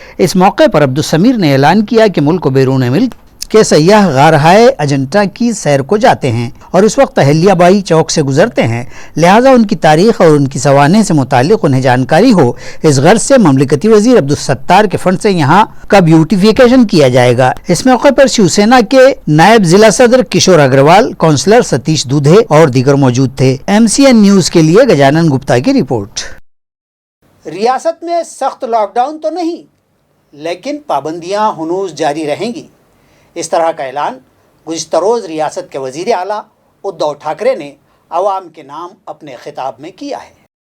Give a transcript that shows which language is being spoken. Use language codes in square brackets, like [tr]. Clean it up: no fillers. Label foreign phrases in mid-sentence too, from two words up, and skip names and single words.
[ur] اس موقع پر عبدالسمیر نے اعلان کیا کہ ملک و بیرون ملک کہ سیاح غارہائے اجنتا کی سیر کو جاتے ہیں اور اس وقت اہلیہ بائی چوک سے گزرتے ہیں، لہٰذا ان کی تاریخ اور ان کی سوانح سے متعلق انہیں جانکاری ہو، اس غرض سے مملکتی وزیر عبدالستار کے فنڈ سے یہاں کا بیوٹیفیکیشن کیا جائے گا۔ اس موقع پر شیو سینا کے نائب ضلع صدر کشور اگروال، کونسلر ستیش دودھے اور دیگر موجود تھے۔ MCN نیوز کے لیے گجانن گپتا کی رپورٹ۔ ریاست میں سخت [en] lockdown [ur] تو نہیں، لیکن پابندیاں ہنوز جاری رہیں گی، اس طرح کا اعلان گزشتہ روز ریاست کے وزیر اعلیٰ ادھو ٹھاکرے نے عوام کے نام اپنے خطاب میں کیا ہے۔